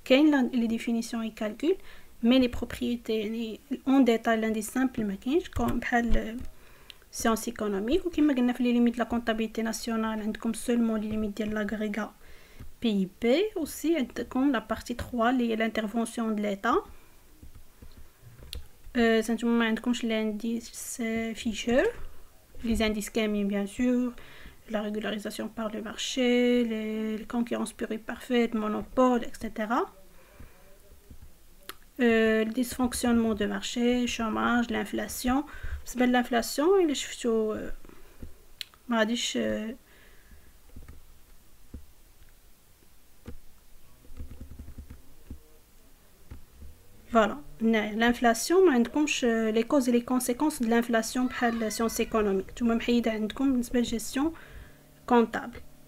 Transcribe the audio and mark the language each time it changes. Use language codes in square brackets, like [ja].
[ar] كاين لي ديفينيسيون اي كالكول مي لي propriétés يعني اون ديتاي l'indice simple ما كاينش كوم بحال سيونس ايكونوميك. وكما قلنا في لي ليميت لا كونطابيليتي ناسيونال عندكم سولمون لي ليميت ديال لاغريغا بي بي. اوسي عندكم لا بارتي 3 اللي هي l'intervention de l'état. نتوما ما عندكمش [fr] l'indice فيشر les indices كاملين bien sûr، la régularisation par le marché, les concurrences pure et parfaite, monopole, etc. Le dysfonctionnement de marché, chômage, l'inflation. [ar] بالنسبة للانفلاسيون إلا شفتو ما غاديش فوالا هنايا لانفلاسيون ما عندكمش لي كوز لي كونسيكونس د لانفلاسيون بحال سيونس ايكونوميك، نتوما محيده عندكم بالنسبه للجيستيون كونطابل.